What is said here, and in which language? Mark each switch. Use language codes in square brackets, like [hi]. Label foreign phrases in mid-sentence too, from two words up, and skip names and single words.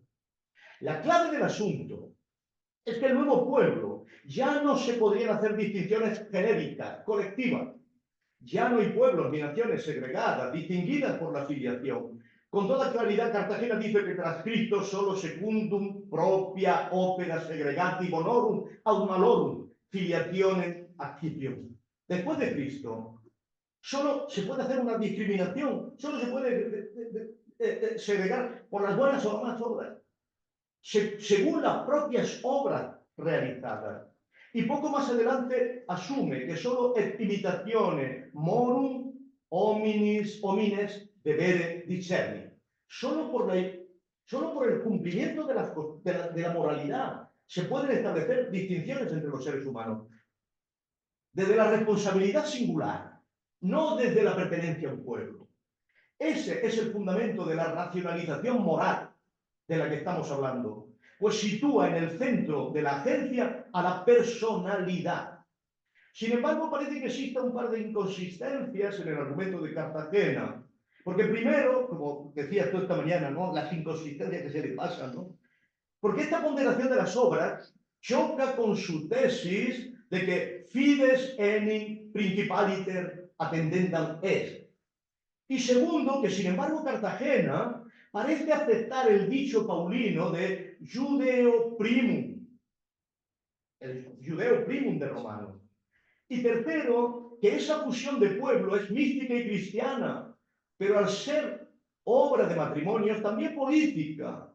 [es] La clave del asunto es que el nuevo pueblo ya no se podrían hacer distinciones genéricas, colectivas. Ya no hay pueblos ni naciones segregadas, distinguidas por la filiación. Con toda claridad, Cartagena dice que tras Cristo solo [la] secundum propia opera segregati bonorum aut malorum filiationem accipium. [es] Después de Cristo, solo se puede hacer una discriminación, solo se puede segregar por las buenas o malas obras, según las propias obras realizadas. Y poco más adelante asume que solo es [la] imitazione morum homines debere discernere. [es] Solo por el cumplimiento de la moralidad se pueden establecer distinciones entre los seres humanos. Desde la responsabilidad singular, no desde la pertenencia a un pueblo. Ese es el fundamento de la racionalización moral de la que estamos hablando, pues sitúa en el centro de la agencia a la personalidad. Sin embargo, parece que exista un par de inconsistencias en el argumento de Cartagena, porque primero, como decías tú esta mañana, ¿no?, las inconsistencias que se le pasan, ¿no?, porque esta ponderación de las obras choca con su tesis de que [la] fides enim principaliter attendendam est. [es] Y segundo, que sin embargo Cartagena parece aceptar el dicho paulino de [la] judeo primum, [es] el [la] judeo primum [es] de Romano. Y tercero, que esa fusión de pueblo es mística y cristiana, pero al ser obra de matrimonio es también política.